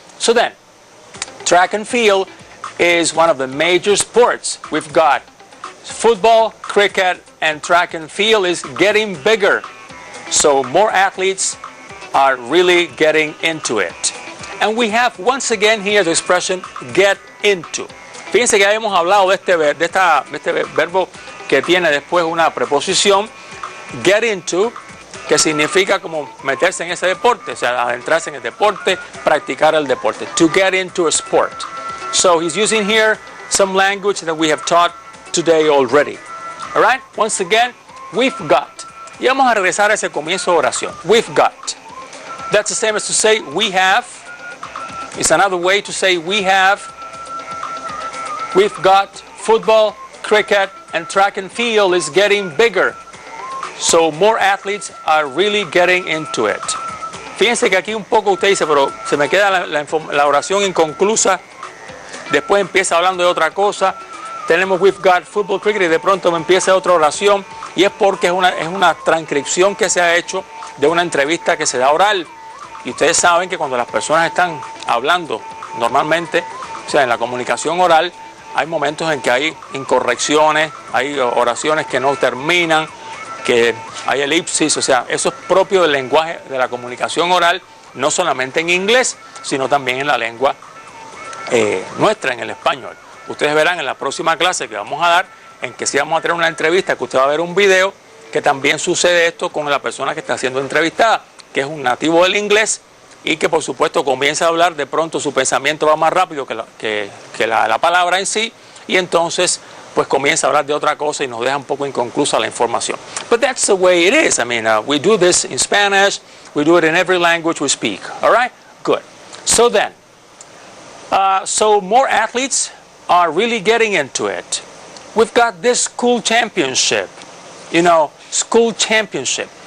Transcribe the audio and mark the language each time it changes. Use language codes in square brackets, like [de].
[en] So then, track and field is one of the major sports. We've got football, cricket, and track and field is getting bigger. So more athletes are really getting into it. And we have once again here the expression get into. [es] Fíjense que ya hemos hablado de este verbo que tiene después una preposición, get into, que significa como meterse en ese deporte, o sea, adentrarse en el deporte, practicar el deporte, [en] to get into a sport. So he's using here some language that we have taught today already. All right? Once again, we've got. [es] Y vamos a regresar a ese comienzo de oración. [en] We've got. That's the same as to say we have. It's another way to say we have. We've got football, cricket, and track and field is getting bigger. So more athletes are really getting into it. [es] Fíjense que aquí un poco usted dice, pero se me queda la oración inconclusa. Después empieza hablando de otra cosa. Tenemos [en] we've got football, cricket [es] y de pronto me empieza otra oración. Y es porque es una transcripción que se ha hecho de una entrevista que se da oral. Y ustedes saben que cuando las personas están hablando normalmente, o sea, en la comunicación oral, hay momentos en que hay incorrecciones, hay oraciones que no terminan, que hay elipsis, o sea, eso es propio del lenguaje de la comunicación oral, no solamente en inglés, sino también en la lengua nuestra, en el español. Ustedes verán en la próxima clase que vamos a dar, en que sí vamos a tener una entrevista, que usted va a ver un video, que también sucede esto con la persona que está siendo entrevistada, que es un nativo del inglés y que por supuesto comienza a hablar, de pronto su pensamiento va más rápido que la palabra en sí, y entonces pues comienza a hablar de otra cosa y nos deja un poco inconclusa la información. [en] But that's the way it is. I mean, we do this in Spanish, we do it in every language we speak. All right? Good. So then, so more athletes are really getting into it. We've got this school championship, school championship.